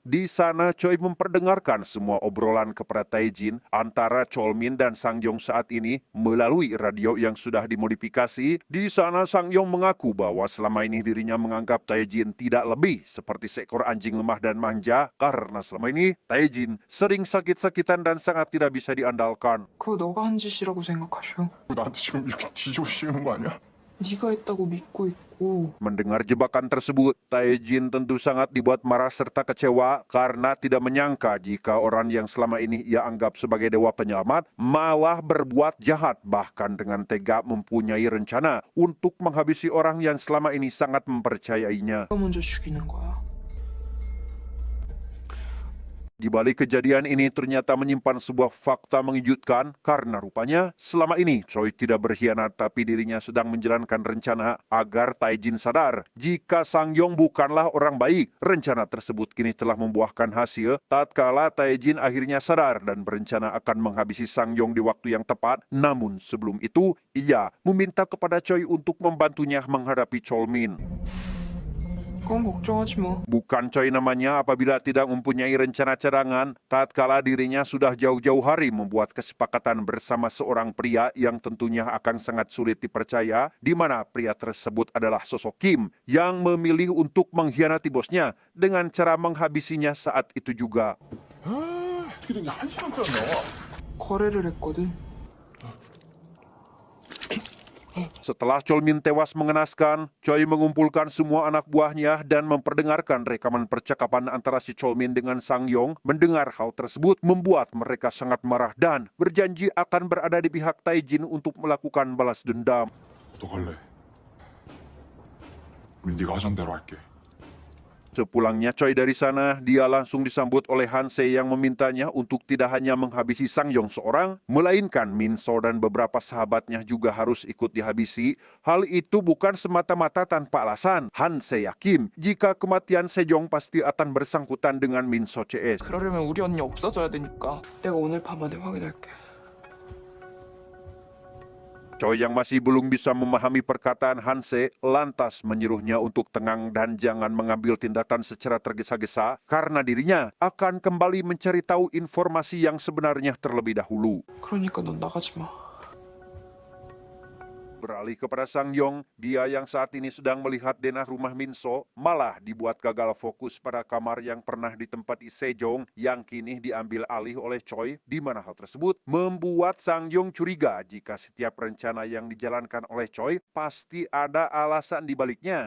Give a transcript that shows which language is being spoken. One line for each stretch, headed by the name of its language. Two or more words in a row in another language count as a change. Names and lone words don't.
Indonesian: Di sana Choi memperdengarkan semua obrolan kepada Tae-jin antara Cholmin dan Sang Yong saat ini melalui radio yang sudah dimodifikasi. Di sana Sang Yong mengaku bahwa selama ini dirinya menganggap Tae-jin tidak lebih seperti seekor anjing lemah dan manja karena selama ini Tae-jin sering sakit-sakitan dan sangat tidak bisa diandalkan.
Korean: 그거 너가 한 짓이라고 생각하셔. 나한테 지금 이렇게 뒤집어씌우는 거 아니야? 네가 했다고 믿고 있고.
Indonesian: Mendengar jebakan tersebut, Tae-jin tentu sangat dibuat marah serta kecewa karena tidak menyangka jika orang yang selama ini ia anggap sebagai dewa penyelamat malah berbuat jahat, bahkan dengan tega mempunyai rencana untuk menghabisi orang yang selama ini sangat mempercayainya.
Korean: 네가 먼저 죽이는 거야.
Indonesian: Di balik kejadian ini ternyata menyimpan sebuah fakta mengejutkan karena rupanya selama ini Choi tidak berkhianat tapi dirinya sedang menjalankan rencana agar Tae-jin sadar jika Sang Yong bukanlah orang baik. Rencana tersebut kini telah membuahkan hasil tatkala Tae-jin akhirnya sadar dan berencana akan menghabisi Sang Yong di waktu yang tepat. Namun sebelum itu ia meminta kepada Choi untuk membantunya menghadapi Cholmin.
Korean: 그건 걱정하지 마.
Indonesian: Bukan Choi namanya apabila tidak mempunyai rencana cadangan tatkala dirinya sudah jauh-jauh hari membuat kesepakatan bersama seorang pria yang tentunya akan sangat sulit dipercaya, di mana pria tersebut adalah sosok Kim yang memilih untuk mengkhianati bosnya dengan cara menghabisinya saat itu juga.
Korean: 어떻게 된 게 1시간짜리 나와? 거래를 했거든.
Indonesian: Setelah Cholmin tewas mengenaskan, Choi mengumpulkan semua anak buahnya dan memperdengarkan rekaman percakapan antara si Cholmin dengan Sang Yong. Mendengar hal tersebut membuat mereka sangat marah dan berjanji akan berada di pihak Tae-jin untuk melakukan balas dendam.
Korean: 어떡할래? 우리 네가 하던 대로 할게.
Indonesian: Sepulangnya Choi dari sana, dia langsung disambut oleh Han Se yang memintanya untuk tidak hanya menghabisi Sang Yong seorang, melainkan Min So dan beberapa sahabatnya juga harus ikut dihabisi. Hal itu bukan semata-mata tanpa alasan. Han Se yakin jika kematian Sejong pasti akan bersangkutan dengan Min So CS.
Korean: 그러려면 우리 언니 없어져야 되니까. 내가 오늘 밤 안에 확인할게.
Indonesian: Choi yang masih belum bisa memahami perkataan Han Se lantas menyuruhnya untuk tenang dan jangan mengambil tindakan secara tergesa-gesa karena dirinya akan kembali mencari tahu informasi yang sebenarnya terlebih dahulu.
Korean: 그러니까 넌 나가지 마.
Indonesian: Beralih kepada Sang Yong, dia yang saat ini sedang melihat denah rumah Min So malah dibuat gagal fokus pada kamar yang pernah ditempati Sejong yang kini diambil alih oleh Choi, di mana hal tersebut membuat Sang Yong curiga jika setiap rencana yang dijalankan oleh Choi pasti ada alasan di baliknya.